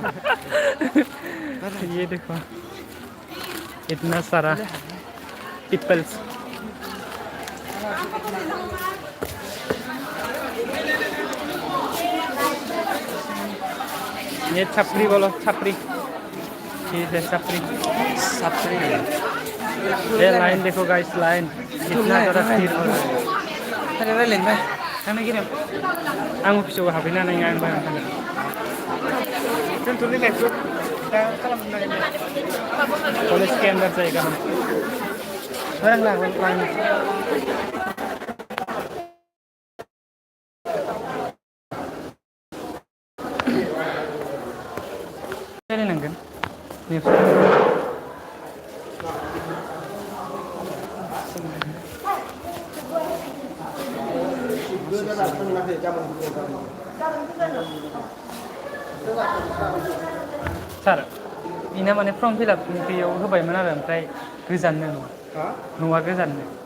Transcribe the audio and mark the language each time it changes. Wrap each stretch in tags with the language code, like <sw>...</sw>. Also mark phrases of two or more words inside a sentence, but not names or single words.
<hi>ये देखो इतना सारा पीपल्स ये छपरी बोलो छपरी ठीक है छपरी ये लाइन देखो गाइस लाइन इतना ज़्यादा भीड़ हो रहा है</hi> <brx>थांनो गिरम आं अफिसाव हाबैना नङा आं बाहेरायाव थांगोन दोनथ'नो लाइफखौ दा खालामनो नागिरदों</brx> <hi>कॉलेज के अंदर जाएगा हम रायलायनांगोन</hi> <brx>सार इना माने</brx> <en>form fill up</en> <brx>बेयाव होबायमोन आरो ओमफ्राय गोजाननो न'आ गोजाननो</brx>